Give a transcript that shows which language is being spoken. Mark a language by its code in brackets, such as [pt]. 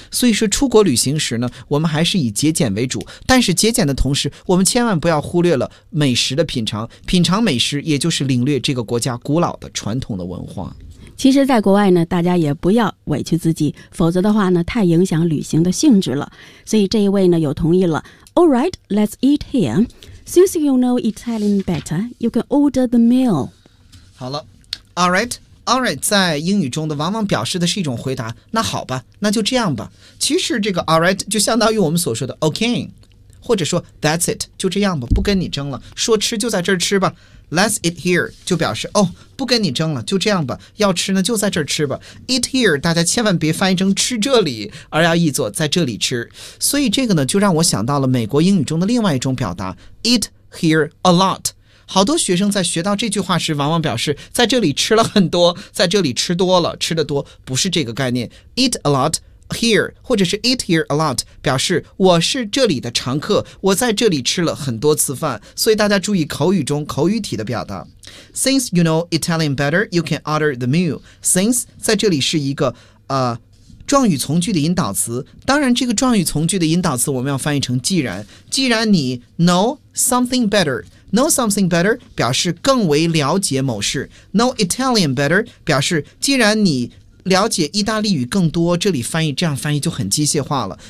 [zh] 所以说出国旅行时呢，我们还是以节俭为主，但是节俭的同时我们千万不要忽略了美食的品尝，品尝美食也就是领略这个国家古老的传统的文化。其实在国外呢，大家也不要委屈自己，否则的话呢太影响旅行的性质了。所以这一位呢有同意了。 [en] Alright, let's eat here. Since you know Italian better, you can order the meal. [zh] 好了， Alright, Alright 在英语中的往往表示的是一种回答，那好吧，那就这样吧。其实这个 Alright 就相当于我们所说的 OK， 或者说 [en] That's it， [zh] 就这样吧，不跟你争了，说吃就在这儿吃吧。 [en] Let's eat here [zh] 就表示哦，不跟你争了，就这样吧，要吃呢就在这儿吃吧。 [en] Eat here [zh] 大家千万别翻译成吃这里，而要译作在这里吃。所以这个呢就让我想到了美国英语中的另外一种表达， [en] Eat here a lot。 [zh] 好多学生在学到这句话时往往表示在这里吃了很多，在这里吃多了，吃得多，不是这个概念。 [en] Eat a lot here [zh] 或者是 [en] eat here a lot [zh] 表示我是这里的常客，我在这里吃了很多次饭。所以大家注意口语中口语体的表达。 [en] Since you know Italian better, you can order the meal. [zh] Since 在这里是一个状语从句的引导词，当然这个状语从句的引导词我们要翻译成既然。既然你 [en] know something better， [zh] know something better 表示更为了解某事， [en] know Italian better [zh] 表示既然你了解意大利语更多，这里翻译这样翻译就很机械化了。